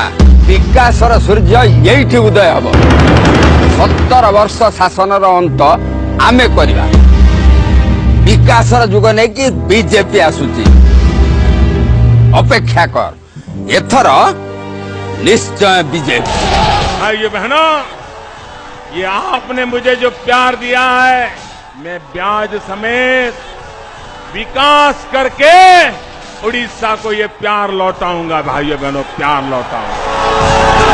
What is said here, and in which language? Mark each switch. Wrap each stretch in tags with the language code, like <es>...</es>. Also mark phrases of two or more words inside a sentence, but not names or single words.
<or>ବିକାଶର ସୂର୍ଯ୍ୟ ଏଇଠି ଉଦୟ ହବ। 17 ବର୍ଷ ଶାସନର ଅନ୍ତ ଆମେ କରିବା। ବିକାଶର ଯୁଗ ନେଇକି ବିଜେପି ଆସୁଛି। ଅପେକ୍ଷା କର, ଏଥର ନିଶ୍ଚୟ ବିଜେପି।</or> <hi>भाइयों बहनों, ये आपने मुझे जो प्यार दिया है, मैं ब्याज समेत विकास करके उड़ीसा को ये प्यार लौटाऊंगा। भाइयों बहनों, प्यार लौटाऊंगा।</hi>